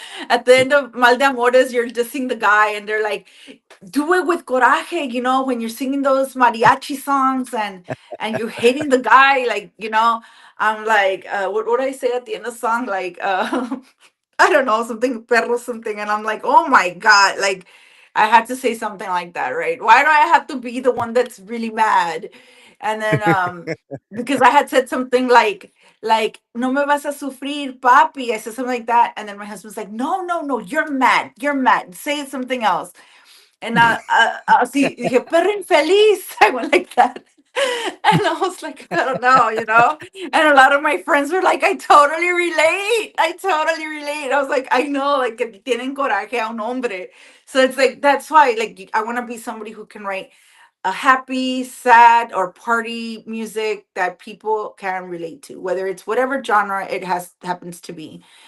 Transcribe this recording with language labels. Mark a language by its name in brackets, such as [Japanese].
[English] at the end of Mal de Amores, you're dissing the guy, and they're like, do it with coraje, you know, when you're singing those mariachi songs and you're hating the guy, like, you know, I'm like, what I say at the end of the song, like, I don't know, something perro something, and I'm like, oh my god, like I had to say something like that, right? Why do I have to be the one that's really mad? And then because I had said something like [Spanish] no me vas a sufrir, papi. [English] I said something like that, and then my husband's like, no, no, no, you're mad. Say something else. [Spanish] And así dije, perro infeliz. [English] I went like that. And I was like, I don't know, you know? And a lot of my friends were like, I totally relate. I totally relate. I was like, I know, like, [Spanish] que tienen coraje a un hombre. [English] So it's like, that's why, like, I want to be somebody who can write a happy, sad, or party music that people can relate to, whether it's whatever genre it has happens to be.